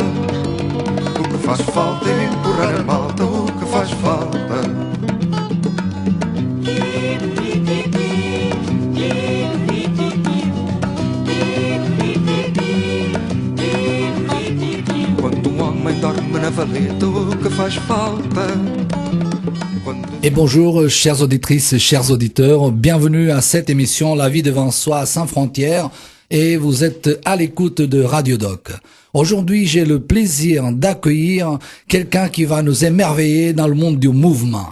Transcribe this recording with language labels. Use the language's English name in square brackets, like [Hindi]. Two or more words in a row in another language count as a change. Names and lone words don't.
[Portuguese] O que faz falta é empurrar a malta, o que faz falta? Quando um homem dorme na valeta, o que faz falta? [French] Et bonjour, chères auditrices, chers auditeurs, bienvenue à cette émission La vie devant soi sans frontières, et vous êtes à l'écoute de Radio Doc. Aujourd'hui, j'ai le plaisir d'accueillir quelqu'un qui va nous émerveiller dans le monde du mouvement.